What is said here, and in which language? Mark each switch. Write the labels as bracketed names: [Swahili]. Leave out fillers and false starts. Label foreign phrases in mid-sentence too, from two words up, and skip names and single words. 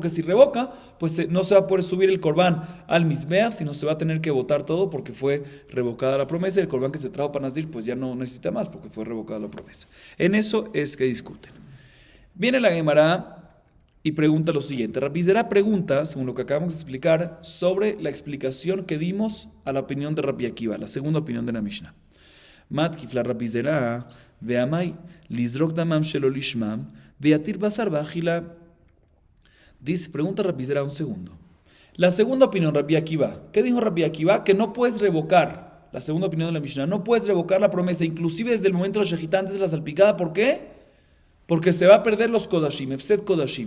[Spanish] Porque si revoca, pues no se va a poder subir el [Hebrew] קרבן על מזבח, [Spanish] sino se va a tener que botar todo porque fue revocada la promesa y el corbán que se trajo para Nazir pues ya no necesita más porque fue revocada la promesa. En eso es que discuten. Viene la Gemara y pregunta lo siguiente. Rabbi Zera pregunta, según lo que acabamos de explicar, sobre la explicación que dimos a la opinión de Rabbi Akiva, la segunda opinión de la Mishnah. [Hebrew] מתקיף לה רבי זירא ואמאי לזרוק דמם שלא לשמם ויתיר בשר בחילה. [Spanish] Dice, pregunta Rabbi Zera un segundo. La segunda opinión, Rabbi Akiva. ¿Qué dijo Rabbi Akiva? Que no puedes revocar. La segunda opinión de la Mishnah. No puedes revocar la promesa, inclusive desde el momento de la shejitá, antes de la salpicada. ¿Por qué? Porque se va a perder los kodashim, [Hebrew] הפסד קדשים.